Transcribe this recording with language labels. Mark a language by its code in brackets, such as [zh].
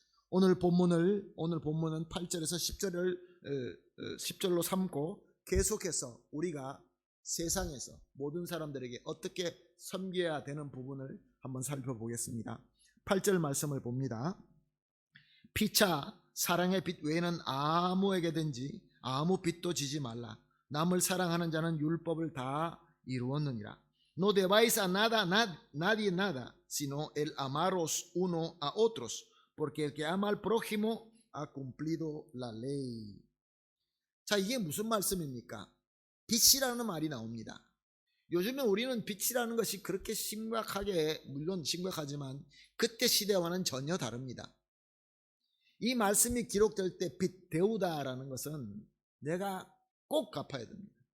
[ko] 오늘 본문은 8절에서 10절로 삼고 계속해서 우리가 세상에서 모든 사람들에게 어떻게 섬겨야 되는 부분을 한번 살펴보겠습니다. 8절 말씀을 봅니다. 피차 사랑의 빛 외에는 아무에게든지 아무 빚도 지지 말라. 남을 사랑하는 자는 율법을 다 이루었느니라. [es] No debáis a nadie nada, sino el amaros uno a otros, porque el que ama al prójimo ha cumplido la ley. [ko] 자, 이게 무슨 말씀입니까? 빛이라는 말이 나옵니다. 요즘에 우리는 빛이라는 것이 그렇게 심각하게, 물론 심각하지만 그때 시대와는 전혀 다릅니다. 이 말씀이 기록될 때 빛 데우다라는 것은 내가 꼭 갚아야 됩니다.